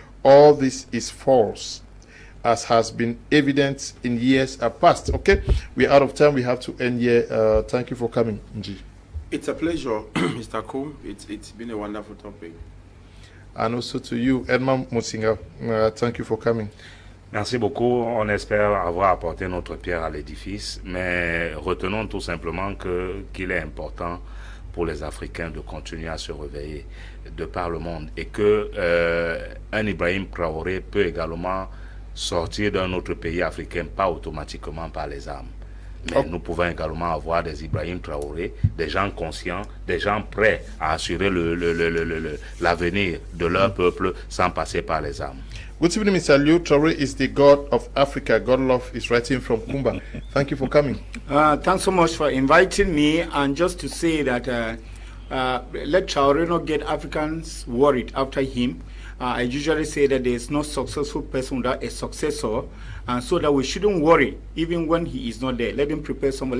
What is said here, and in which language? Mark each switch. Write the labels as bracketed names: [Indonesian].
[English] All this is false, as has been evident in years past. Okay, we're out of time. We have to end here. Thank you for coming, Nji. It's a pleasure, Mr. Ko. It's been a wonderful topic. And also to you, Edmond Mosinga. Thank you for coming. [French] Merci beaucoup. On espère avoir apporté notre pierre à l'édifice, mais retenons tout simplement qu'il est important pour les Africains de continuer à se réveiller de par le monde, et que un Ibrahim Traoré peut également sortir d'un autre pays africain, pas automatiquement par les armes. Mais nous pouvons également avoir des Ibrahim Traoré, des gens conscients, des gens prêts à assurer l'avenir de leur peuple sans passer par les armes. [English] Good evening, Mr. Liu. Traoré is the God of Africa. God love is writing from Kumba. Thank you for coming. Thanks so much for inviting me. And just to say that let Traoré not get Africans worried after him. I usually say that there is no successful person without a successor, and so that we shouldn't worry even when he is not there. Let him prepare someone.